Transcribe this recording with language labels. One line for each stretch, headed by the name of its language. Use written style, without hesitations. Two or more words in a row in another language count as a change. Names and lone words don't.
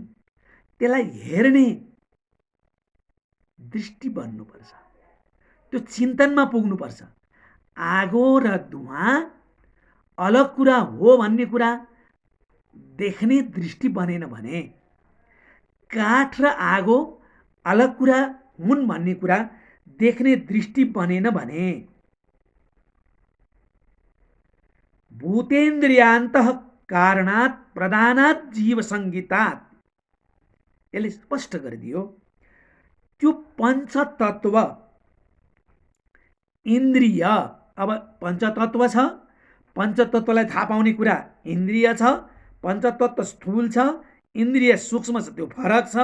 Nepali: त्यसलाई हेर्ने दृष्टि बन्नुपर्छ, त्यो चिन्तनमा पुग्नुपर्छ। आगो र धुवाँ अलग कुरा हो भन्ने कुरा देख्ने दृष्टि बनेन भने, काठ र आगो अलग कुरा हुन् भन्ने कुरा देख्ने दृष्टि बनेन भने,
Sanskrit: भूतेन्द्रियान्तः कारणात् प्रधानात् जीव संगीतात्,
Nepali: यसले स्पष्ट गरिदियो त्यो पञ्चतत्व इन्द्रिय। अब पञ्चतत्व छ, पञ्चतत्वलाई थाहा पाउने कुरा इन्द्रिय छ, पञ्चतत्व स्थूल छ, इन्द्रिय सूक्ष्म छ, त्यो फरक छ।